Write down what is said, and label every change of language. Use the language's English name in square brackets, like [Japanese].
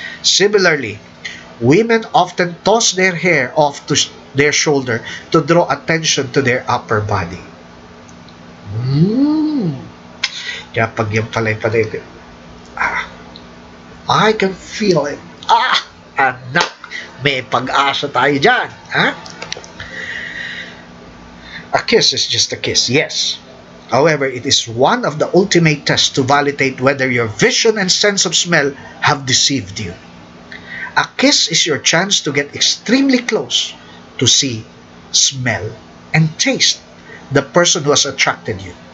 [English] Similarly, women often toss their hair off to their shoulder to draw attention to their upper body. Mm. [Filipino] Kaya pag yung palay-palay, ah, [English] I can feel it. [Filipino] Anak, may pag-asa tayo dyan. Ha? [English] A kiss is just a kiss, yes. However, it is one of the ultimate tests to validate whether your vision and sense of smell have deceived you. A kiss is your chance to get extremely close to see, smell, and taste the person who has attracted you.